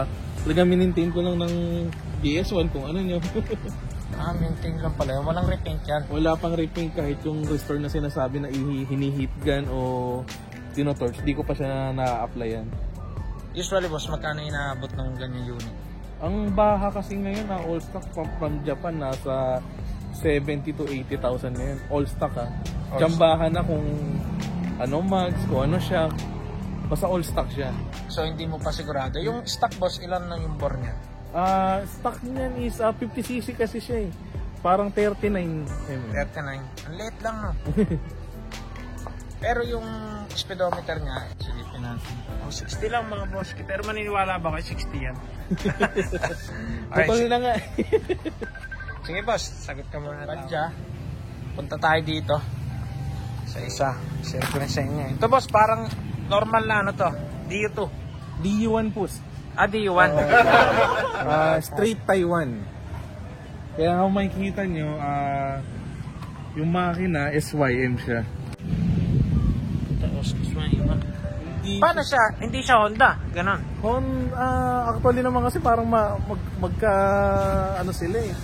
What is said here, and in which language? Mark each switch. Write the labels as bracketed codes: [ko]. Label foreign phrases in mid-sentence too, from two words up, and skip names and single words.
[tl] Talagang minintain ko lang ng GS1 kung ano nyo. Maintain lang pala. Walang repaint yan. Wala pang repaint kahit yung restore na sinasabi na hini-heat gun o tinotorch. Di ko pa siya na-applyan. Usually boss, magkano inaabot ng ganyan unit? Ang baha kasi ngayon na [en] all stock from Japan [tl] nasa 70 to 80,000 ngayon. [en] All stock [tl] Jambahan na kung mags, kung ano siya. Basta [en] all stock [tl] siya. So hindi mo pa sigurado. Yung stock boss, ilan na yung bore niya? Stock niyan is 50cc kasi siya eh. Parang 39 mm. 39. Ang late lang no. Pero yung speedometer niya, silipin natin. 60 lang mga boss. Pero maniniwala ba kayo 60 yan? Putol na nga. Sige boss, sagot ka muna. Radya, punta tayo dito sa isa. Share ko rin sa inyo. Ito boss, parang normal na to. DU2. DU1 push. DU1. Straight Taiwan. Kaya kung makikita nyo, yung makina SYM siya. Paano siya? Hindi siya Honda? Ganon. Actually naman kasi parang magka sila eh.